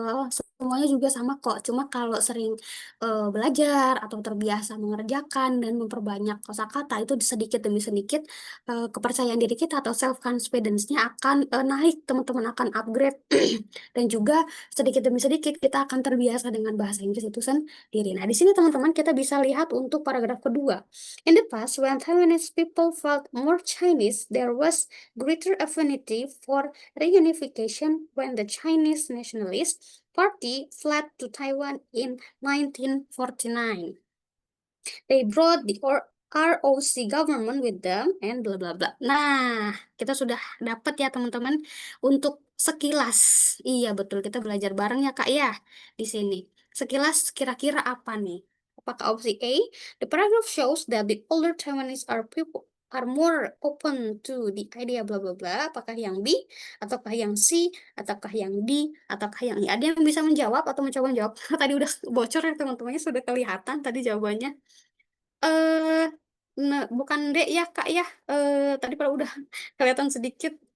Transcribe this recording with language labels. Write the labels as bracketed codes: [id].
[id] Semuanya juga sama kok. Cuma kalau sering belajar atau terbiasa mengerjakan dan memperbanyak kosakata itu sedikit demi sedikit kepercayaan diri kita atau self confidence-nya akan naik, teman-teman akan upgrade dan juga sedikit demi sedikit kita akan terbiasa dengan bahasa Inggris itu sendiri. Nah, di sini teman-teman kita bisa lihat untuk paragraf kedua. [en] In the past, when Taiwanese people felt more Chinese, there was greater affinity for reunification when the Chinese Nationalist Party fled to Taiwan in 1949. They brought the ROC government with them and bla bla bla. [id] Nah, kita sudah dapat ya teman-teman untuk sekilas. Iya betul, kita belajar bareng ya Kak ya di sini. Sekilas kira-kira apa nih? Apakah opsi A, [en] the paragraph shows that the older Taiwanese are more open to the idea bla bla bla. [id] Apakah yang B, ataukah yang C, ataukah yang D, ataukah yang E? Ada yang bisa menjawab atau mencoba menjawab? Tadi udah bocor ya teman-temannya, sudah kelihatan tadi jawabannya. Eh, bukan D ya Kak ya. Tadi kalau udah kelihatan sedikit.